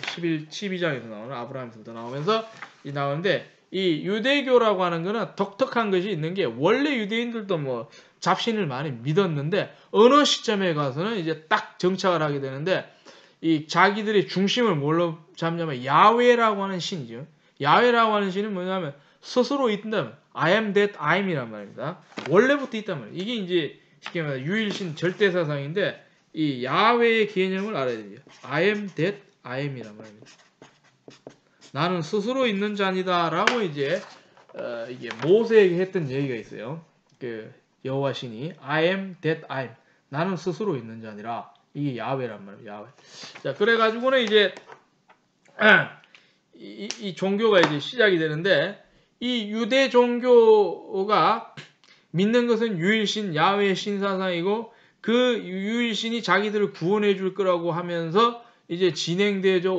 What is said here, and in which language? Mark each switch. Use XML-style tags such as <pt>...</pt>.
<ko>12장에서 나오는 아브라함에서부터 나오면서 나오는데 이 유대교라고 하는 거는 독특한 것이 있는 게 원래 유대인들도 뭐 잡신을 많이 믿었는데 어느 시점에 가서는 이제 딱 정착을 하게 되는데 이 자기들의 중심을 뭘로 잡냐면 야훼라고 하는 신이죠. 야훼라고 하는 신은 뭐냐면 스스로 있다면</ko> <en>I am that I am</en> <ko>이란 말입니다. 원래부터 있단 말이에요. 이게 이제 쉽게 말해 유일신 절대사상인데 이 야훼의 개념을 알아야 돼요.</ko> <en>I am that I am</en> <ko>이란 말입니다. 나는 스스로 있는 자니다 라고 이제 이게 모세에게 했던 얘기가 있어요. 그 여호와 신이</ko> <en>I am that I am</en> <ko>나는 스스로 있는 자니라. 이게 야훼란 말이에요. 야훼. 자, 그래가지고는 이제 이 종교가 이제 시작이 되는데 이 유대 종교가 믿는 것은 유일신 야훼의 신사상이고 그 유일신이 자기들을 구원해 줄 거라고 하면서 이제 진행되죠.</ko>